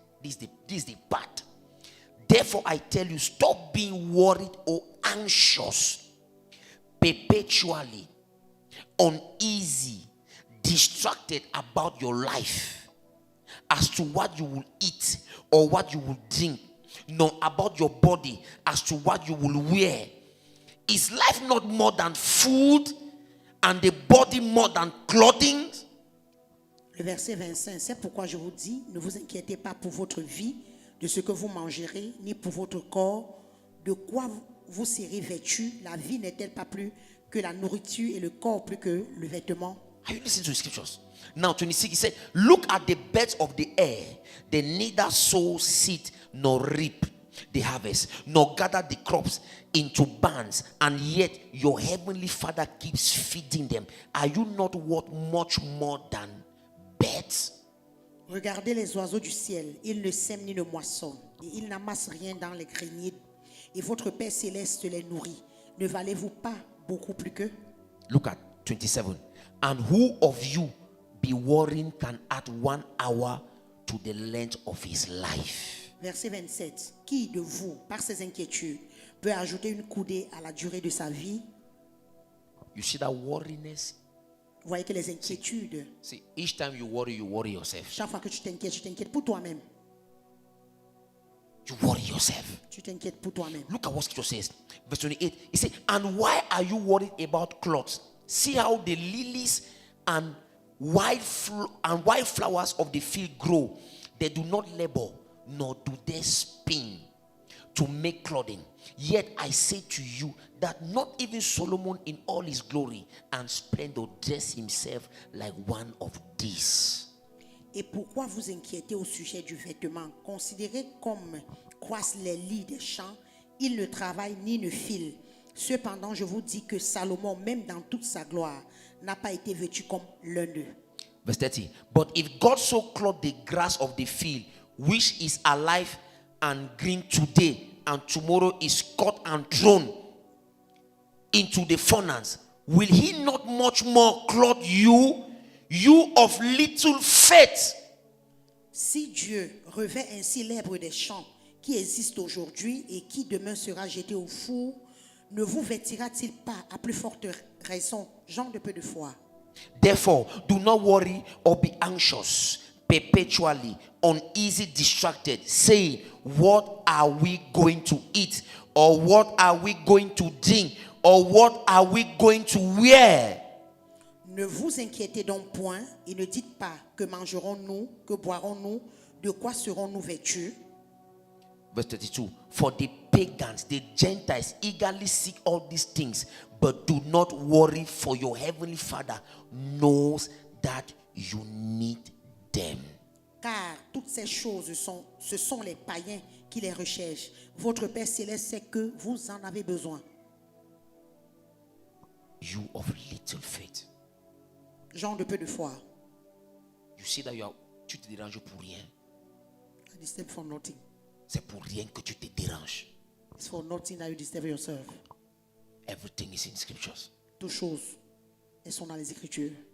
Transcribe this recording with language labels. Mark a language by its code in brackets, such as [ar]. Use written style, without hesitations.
[en] This is the part. Therefore, I tell you, stop being worried or anxious, perpetually, uneasy, distracted about your life, as to what you will eat or what you will drink, nor about your body as to what you will wear. Is life not more than food, and the body more than clothing? [fr] Le verset 25, c'est pourquoi je vous dis, ne vous inquiétez pas pour votre vie, de ce que vous mangerez, ni pour votre corps, de quoi vous serez vêtus. La vie n'est-elle pas plus que la nourriture et le corps plus que le vêtement? [en] Are you listening to the scriptures? Now 26, he said, look at the birds of the air. They neither sow seed nor reap the harvest, nor gather the crops into barns, and yet your heavenly Father keeps feeding them. Are you not worth much more than birds? [fr] Regardez les oiseaux du ciel, ils ne sèment ni ne moissonnent, et ils n'amassent rien dans les greniers, et votre Père céleste les nourrit. Ne valez-vous pas beaucoup plus qu'eux? [en] Look at 27. And who of you be worrying can add 1 hour to the length of his life? [fr] Verset 27. Qui de vous, par ses inquiétudes, peut ajouter une coudée à la durée de sa vie? [en] You see that worriness? [fr] Vous voyez que les inquiétudes, [en] See, each time you worry yourself. [fr] chaque fois que tu t'inquiètes pour toi-même. [en] You worry yourself. [fr] Tu t'inquiètes pour toi-même. [en] Look at what scripture says. Verse 28. It says, and why are you worried about clothes? See how the lilies and wildflowers of the field grow. They do not labor, nor do they spin to make clothing. Yet I say to you that not even Solomon in all his glory and splendor dressed himself like one of these. [fr] Et pourquoi vous inquiétez au sujet du vêtement? Considérez comme croissent les lits des champs. Ils ne travaillent ni ne filent. Cependant, je vous dis que Salomon, même dans toute sa gloire, n'a pas été vêtu comme l'un d'eux. [en] Verse 30. But if God so clothed the grass of the field, which is alive and green today, and tomorrow is cut and thrown into the furnace, will he not much more clothe you, you of little faith? [fr] Si Dieu revêt ainsi l'herbe des champs qui existe aujourd'hui et qui demain sera jeté au four, ne vous vêtira-t-il pas à plus forte raison, gens de peu de foi? [en] Therefore, do not worry or be anxious, perpetually uneasy, distracted, saying, what are we going to eat? Or what are we going to drink? Or what are we going to wear? [fr] Ne vous inquiétez donc point et ne dites pas que mangerons-nous, que boirons-nous, de quoi serons-nous vêtus? [en] Verse 32. For the pagans, the Gentiles eagerly seek all these things, but do not worry, for your heavenly Father knows that you need them. [fr] Car toutes ces choses ce sont les païens qui les recherchent. Votre Père céleste sait que vous en avez besoin. [en] You of little faith. [fr] Gens de peu de foi. [en] You see that [fr] tu te déranges pour rien. [en] I disturb for nothing. [fr] C'est pour rien que tu te déranges. [en] It's for nothing that you disturb yourself. Everything is in scriptures. [fr] Toutes choses, elles sont dans les Écritures.